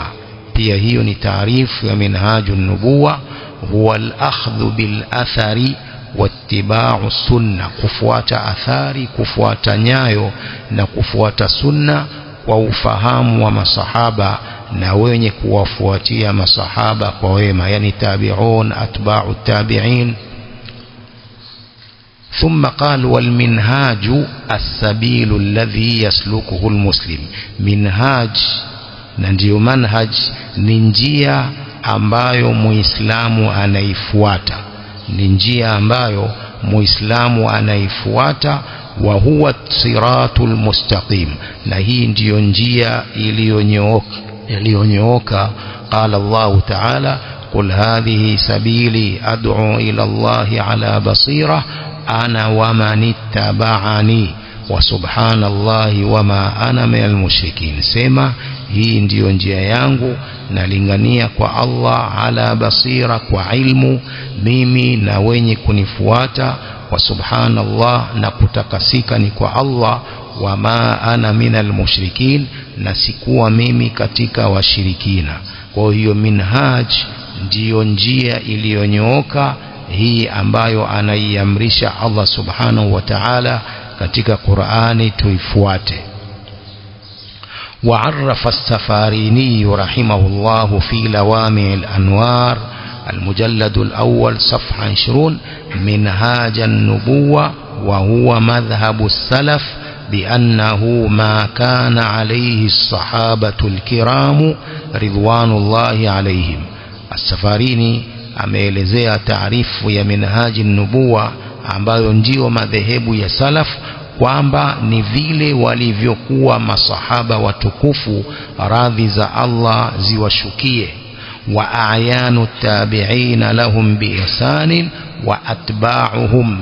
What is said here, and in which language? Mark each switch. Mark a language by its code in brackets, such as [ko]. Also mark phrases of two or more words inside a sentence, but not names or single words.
[sw] Pia hiyo ni taarifu ya [ar] منهاج النبوة, هو الأخذ بالأثر واتباع السنة, [sw] kufuata athari, kufuata nyayo na kufuata sunna kwa ufahamu wa masahaba na wenye kuwafuatia masahaba kwa wema, yani [ar] تابعون أتباع تابعين. ثم قال: والمنهاج السبيل الذي يسلكه المسلم. [sw] منهاج na ndio manhaj ni njia ambayo muislamu anaifuata, ni njia ambayo muislamu anaifuata. [ar] وهو الصراط المستقيم, [sw] na hii ndiyo njia iliyonyooka. [ar] قال الله تعالى: قل هذه سبيلي أدعو إلى الله على بصيرة أنا ومن اتبعني وسبحان الله وما أنا من المشركين. [sw] Sema, hii ndiyo njia yangu, nalingania kwa Allah [ar] على بصيرة, [sw] kwa ilmu, mimi na wenye kunifuata. [ar] وسبحان الله, [sw] na kutakasika ni kwa Allah. [ar] وما أنا من المشركين, [sw] na sikuwa mimi katika washirikina. Kwa hiyo minhaj ndiyo njia iliyonyooka, hii ambayo anaiamrisha Allah [ar] سبحانه وتعالى [sw] katika Qur'ani tuifuate. [ar] وعرف السفاريني رحمه الله في لوامع الأنوار المجلد الأول صفحة 20 منهاج النبوة، وهو مذهب السلف بأنه ما كان عليه الصحابة الكرام رضوان الله عليهم. [sw] السفاريني ameelezea taarifu ya [ar] منهاج النبوة [sw] ambayo ndio madhehebu ya salaf, kwamba ni vile walivyokuwa masahaba watukufu, radhi za Allah ziwashukie, [ar] وأعيان تابعين لهم بإحسان وأتباعهم,